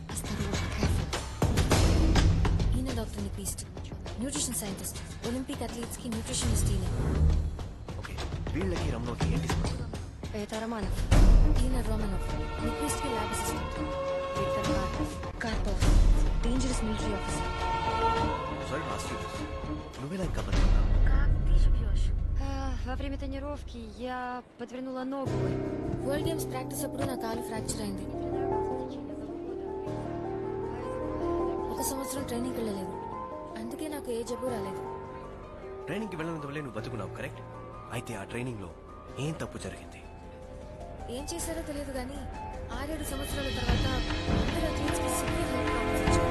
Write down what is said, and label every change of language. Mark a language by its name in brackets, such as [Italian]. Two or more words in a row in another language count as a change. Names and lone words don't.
[Telugu] ఈయన డాక్టర్ నిక్విస్ట్, [English] nutrition scientist, Olympic athletes [Telugu] కి న్యూట్రిషనిస్ట్ ఈయన. ఓకే, వీళ్ళకి రమణోకి ఏంటి సంబంధం? పేత రమానవ్, ఈయన రోమనోవ్, నిక్విస్ట్ కి ల్యాబ్ అసిస్టెంట్. విక్టర్ కార్పోవ్, [English] dangerous military officer. sorry to ask you this. [Telugu] నువ్వెలా ఇంకా బతుకున్నావు? [Russian] Во время тренировки я подвернула ногу. [English] World Games practice [Telugu] అప్పుడు నా కాలు ఫ్రాక్చర్ అయింది. 1 సంవత్సరం ట్రైనింగ్ వెళ్ళలేదు. అందుకే నాకు ఏ జబ్బు రాలేదు. ట్రైనింగ్కి వెళ్ళినంత వల్లే నువ్వు బతుకున్నావు, కరెక్ట్? అయితే ఆ ట్రైనింగ్ లో ఏం తప్పు జరిగింది? ఏం చేశారో తెలియదు కానీ 6-7 సంవత్సరాల తర్వాత అందరూ అథ్లీట్స్ కి [English] severe health problems [Telugu] వచ్చాయి.